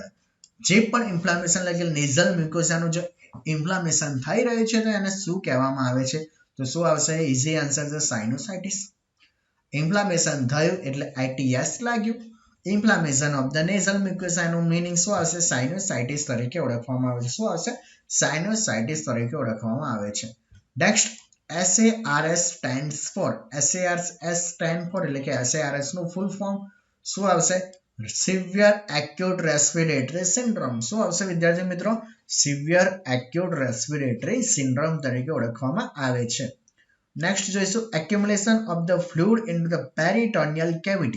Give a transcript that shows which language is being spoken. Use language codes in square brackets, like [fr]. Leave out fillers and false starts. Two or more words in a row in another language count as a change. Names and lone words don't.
[gu] જે પણ ઇન્ફ્લામેશન એટલે [en] nasal mucosaનું [gu] જે ઇન્ફ્લામેશન થઈ રહ્યું છે, તો એને શું કહેવામાં આવે છે? તો શું આવશે? [en] easy answer [gu] છે સાઇનોસાઇટિસ. ઇન્ફ્લામેશન થયું એટલે ITS લાગ્યું. [en] inflammation of the nasal mucosa [gu] નું મીનિંગ શું આવશે? સાઇનોસાઇટિસ તરીકે ઓળખવામાં આવે છે. શું આવશે? સાઇનોસાઇટિસ તરીકે ઓળખવામાં આવે છે. નેક્સ્ટ, [en] SARS stands for, SARS stand for [gu] એટલે કે SARS નું [en] full form [gu] શું આવશે? [en] severe acute respiratory syndrome. [gu] શું આવશે વિદ્યાર્થી મિત્રો? [en] severe acute respiratory syndrome [gu] તરીકે ઓળખવામાં આવે છે. [en] નેક્સ્ટ જોઈશું, accumulation of the fluid in the peritoneal cavity.